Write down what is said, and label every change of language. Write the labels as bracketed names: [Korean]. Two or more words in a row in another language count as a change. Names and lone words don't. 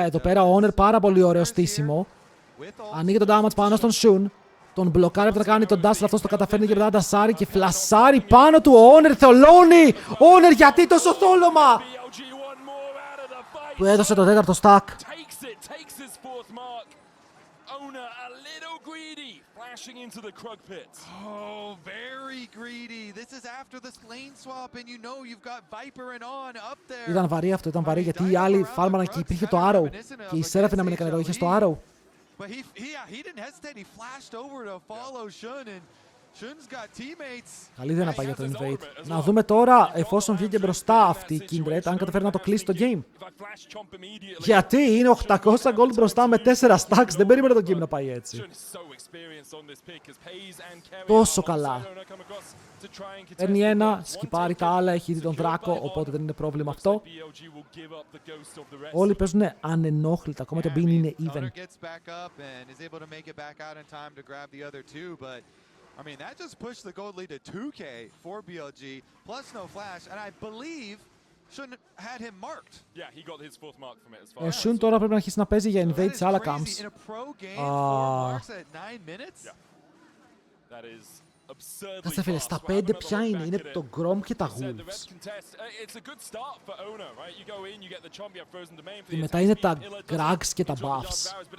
[Greek] Εδώ πέρα ο Honor πάρα πολύ ωραίο στήσιμο. Ανοίγει τον damage πάνω στον Shun. Τον μπλοκάρει από το να κάνει τον dash, αυτός το καταφέρνει και μετά ντασάρει και φλασάρει πάνω του. Ο Honor θολώνει! Honor, γιατί τόσο θόλωμα! Του έδωσε το τέταρτο stack. [English] little greedy, flashing into the Krug pit. Oh, very greedy. This is after this lane swap and you know you've got Viper and On up there. [Greek] Ήταν βαρύ αυτό, ήταν βαρύ γιατί οι άλλοι φάρμαναν και υπήρχε το Arrow. Και η Seraphine να μην έκανε εδώ, είχε το Arrow. [English] But he didn't hesitate. He flashed over to follow Shun and Shun's got teammates. [Greek] Καλή ιδέα να πάει για το invade. Να δούμε τώρα, εφόσον βγήκε μπροστά αυτή η Kindred, αν καταφέρει να το κλείσει το game. Γιατί είναι 800 gold μπροστά με 4 stacks. Δεν περίμενε το game να πάει έτσι. Τόσο καλά. Παίρνει ένα, σκυπάρει τα άλλα, έχει δει τον Δράκο, οπότε δεν είναι πρόβλημα αυτό. Όλοι παίζουν ανενόχλητα, ακόμα και ο Bean είναι even. [English] I mean, that just pushed the gold lead to 2K for BLG, plus no flash, and I believe Shun had him marked. Yeah, he got his fourth mark from it as far. [Greek] Ο Shun τώρα πρέπει να αρχίσει να παίζει για invade σε άλλα camps. Κάτσε φίλε, στα 5 ποια είναι? Είναι το Grom και τα Wolves. Και μετά είναι τα Grags και τα Buffs.